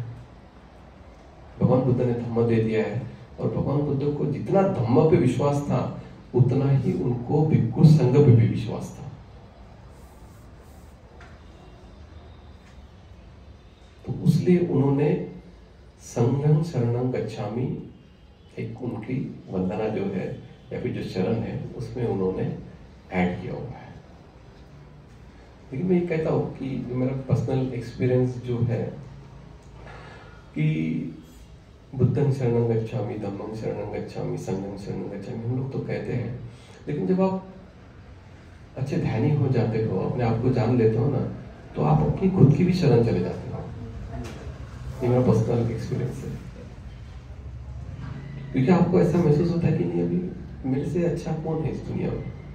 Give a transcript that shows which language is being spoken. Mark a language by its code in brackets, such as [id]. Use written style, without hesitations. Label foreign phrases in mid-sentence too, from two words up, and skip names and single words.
[hi] भगवान बुद्ध ने धम्म दे दिया है और भगवान बुद्ध को जितना धम्म पे विश्वास था उतना ही उनको भिक्षु संघ पे भी विश्वास था। तो इसलिए उन्होंने [pi] संघं शरणं गच्छामि, [hi] एक उनकी वंदना जो है या फिर जो शरण है उसमें उन्होंने ऐड किया हुआ है। लेकिन मैं ये कहता हूँ कि जो मेरा [en] personal experience [hi] जो है कि [pi] बुद्धं शरणं गच्छामि, धम्मं शरणं गच्छामि, संघं शरणं गच्छामि, [hi] हम लोग तो कहते हैं, लेकिन जब आप अच्छे ध्यानी हो जाते हो, अपने आप को जान लेते हो ना, तो आप अपनी खुद की भी शरण चले जाते हो। ये मेरा [en] personal experience [hi] है, क्योंकि आपको ऐसा महसूस होता है कि नहीं अभी मेरे से अच्छा कौन है इस दुनिया में।